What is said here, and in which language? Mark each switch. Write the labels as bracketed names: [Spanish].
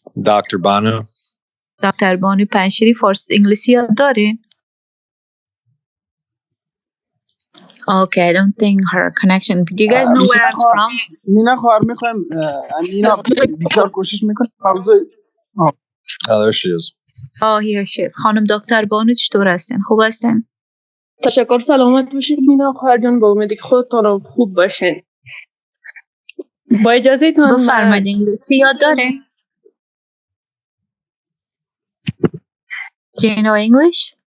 [English] Dr. Banu. Dr. Banu Panshiri [Persian] فارسی انگلیسی یاد دارین؟ [English] Okay, I don't think her connection. Do you guys know where I'm from? [Persian] مینا خواهر میخوایم مینا بسیار کوشش میکنه [English] Oh, there she is. Oh, here she is. [Persian] خانم دکتر بانو چطور هستین؟ خوب هستین؟ تشکر، سلامت باشید مینا خواهر جان، با امیدی که خودتون خوب باشین. با اجازهتون بفرمایید. انگلیسی یاد دارین؟ [English] Do you know English?